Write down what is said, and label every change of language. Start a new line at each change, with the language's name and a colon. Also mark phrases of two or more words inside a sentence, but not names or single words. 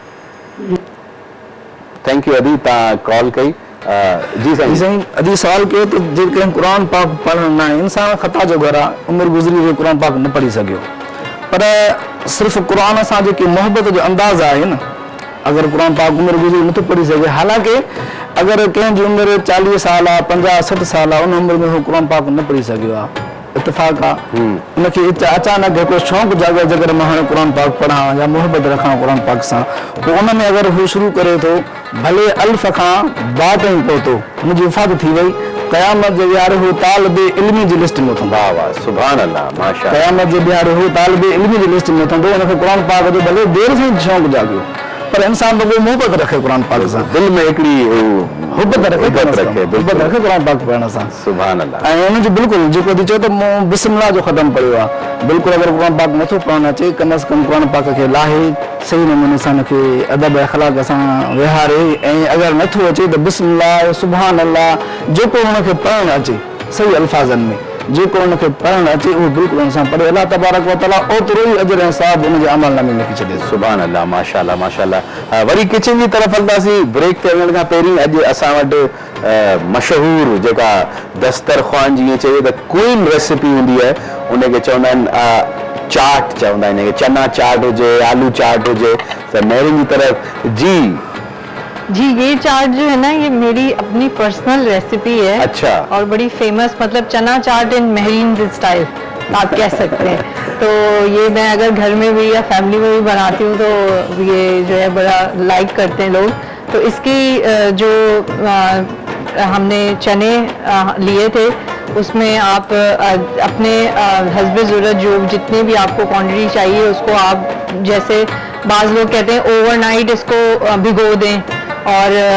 English: thank you
Sindhi: अदी तव्हां कॉल कई। जी साईं। साईं अदी सवाल कयो त जेकॾहिं क़ुर पाक पढ़ण न आहे, इंसान ख़ता जो घर आहे, उमिरि गुज़री वई क़ुर पाक न पढ़ी सघियो, पर सिर्फ़ु क़ुर सां जेकी मोहबत जो अंदाज़ आहे न, अगर कुरान पाक उम्र गुज़री नथो पढ़ी सके, हालांकि अगर कंहिंजी उम्र 40 साल आहे, 50-60 साल आहे, उन उम्र में वो कुरान पाक न पढ़ी सघियो आहे, इतफाक़ आहे। उनखे अचानक हिकिड़ो शौक़ु जाॻे जगरि मां हाणे कुरान पाक पढ़ां या मोहबत रखां कुरान पाक सां, पोइ उन में अगर हू शुरू करे थो, भले अल्फ खां बा ताईं पहुतो, हुनजी वफ़ात थी वई, क़यामत जे ॾियारे हू तालिबे इल्मी जी लिस्ट में थींदो।
Arabic: वाह वाह سبحان الله ما شاء.
Sindhi: क़यामत जे ॾियारे हू तालिबे इल्मी जी लिस्ट में थींदो। उनखे कुरान पाक जो भले देर सां शौक़ु जाॻियो, पर इंसान तो वो मोहब्बत रखे कुरान पाक सां, दिल में हिकिड़ी हुब्बत रखे कुरान पाक पढ़ण सां।
Arabic: سبحان الله.
Sindhi: ऐं उनजो बिल्कुलु जेको थी चओ त मूं बिस्मिल्लाह जो ख़तम पढ़ियो आहे, बिल्कुलु अगर कुरान पाक नथो पढ़णु अचे, कम अज़ कम कुरान पाक खे लाहे सही नमूने सां हुनखे अदब अख़लाक सां विहारे, ऐं अगर नथो अचे त
Arabic: بسم الله سبحان الله
Sindhi: जेको हुनखे पढ़णु अचे सही अल्फाज़नि में, जेको हुनखे पढ़णु अचे उहो बिल्कुलु हुन सां पढ़े,
Arabic: الله تبارك وتعالى
Sindhi: ओतिरो ई अजर ऐं सवाब हुनजे अमल नामे में लिखी छॾे।
Arabic: سبحان الله ما شاء الله ما شاء الله.
Sindhi: वरी किचन जी तरफ़ हलंदासीं, ब्रेक ते वञण खां पहिरीं अॼु असां वटि मशहूरु जेका दस्तरख़्वान जी चइजे त
English: queen recipe
Sindhi: हूंदी आहे, उनखे चवंदा आहिनि चाट, चवंदा आहिनि कि चना चाट हुजे, आलू चाट हुजे, त मेहरिन जी तरफ़
Urdu: جی یہ چاٹ جو ہے نا، یہ میری اپنی
English: personal recipe
Urdu: है। अच्छा। اور بڑی فیمس، مطلب چنا چاٹ
English: in Mehreen style
Urdu: آپ کہہ سکتے ہیں. تو یہ میں اگر گھر میں بھی یا فیملی میں بھی بناتی ہوں تو یہ جو ہے بڑا لائک کرتے ہیں لوگ. تو اس کی جو ہم نے چنے لیے تھے، اس میں آپ اپنے حسب ضرورت جو جتنے بھی آپ کو کوانٹٹی چاہیے اس کو آپ، جیسے بعض لوگ کہتے ہیں اوورنائٹ اس کو بھگو دیں، اور